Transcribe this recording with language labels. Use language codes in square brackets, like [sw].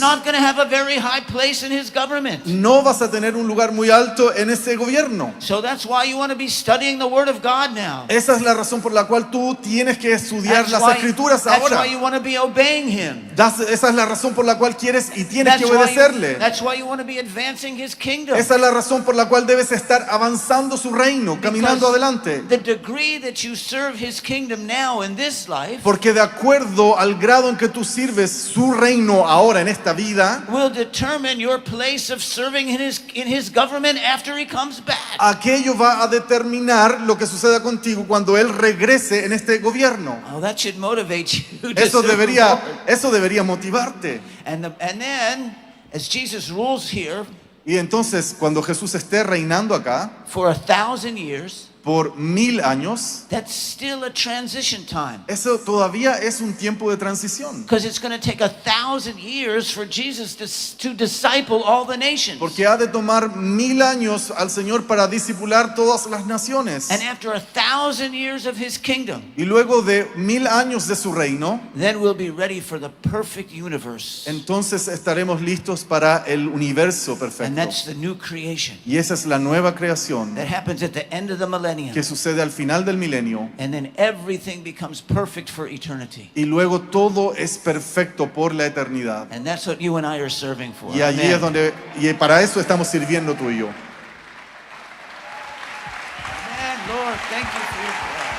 [en] not going to have a very high place in his government. [es] no vas a tener un lugar muy alto en ese gobierno. [en] So that's why you want to be studying the Word of God now. [es] Esa es la razón por la cual tú tienes que estudiar las escrituras [en] that's [es] ahora. [en] why you want to be obeying him. [es] Esa es la razón por la cual quieres y tienes que obedecerle. [en] That's why you want to be advancing his kingdom. [es] Esa es la razón por la cual debes estar avanzando su reino, caminando adelante. [en] The degree that you serve his kingdom now in this life [es] Porque de acuerdo al grado en que tú sirves su reino ahora en esta vida, [en] will determine your place of serving in his government after he comes back. [es] aquello va a determinar lo que suceda contigo cuando él regrese en este gobierno. [en] Oh, that should motivate you. To [es] Eso [en] serve the Lord. [es] debería motivarte. [en] And then, as Jesus rules here [es] Y entonces, cuando Jesús esté reinando acá, [en] for 1,000 years, [es] por 1000 años, [en] that's still a transition time. [es] eso todavía es un tiempo de transición. [en] Because it's going to take 1,000 years for Jesus to disciple all the nations. [es] Porque ha de tomar 1000 años al Señor para discipular todas las naciones. [en] And after 1,000 years of his kingdom, [es] Y luego de 1000 años de su reino, [en] then we'll be ready for the perfect universe. [es] entonces estaremos listos para el universo [en] And [es] perfecto. [en] that's the new creation [es] Y esa es la nueva creación [en] that happens at the end of the millennium. [es] que sucede al final del milenio. [en] And then everything becomes perfect for eternity. [es] Y luego todo es perfecto por la eternidad. [en] And that's what you and I are serving for. [es] Y allí [en] Amen. [es] es donde, y para eso estamos sirviendo tú y yo. [en] Amen, Lord, thank you for your word.